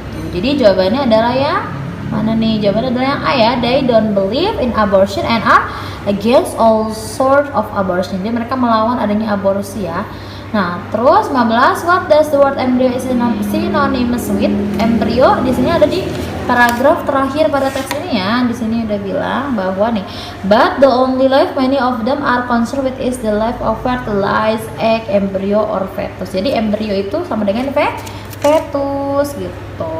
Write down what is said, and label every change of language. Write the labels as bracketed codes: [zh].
[id] Jadi jawabannya adalah yang mana nih? Jawabannya adalah yang A ya. [en] They don't believe in abortion and are against all sort of abortion. [id] Jadi mereka melawan adanya aborsi ya. Nah, terus 15, [en] what does the word embryo is synonymous with? [id] Embryo di sini ada di paragraf terakhir pada teks ini ya. Di sini udah bilang bahwa nih, [en] but the only life many of them are concerned with is the life of fertilized egg, embryo or fetus. [id] Jadi embryo itu sama dengan fetus gitu.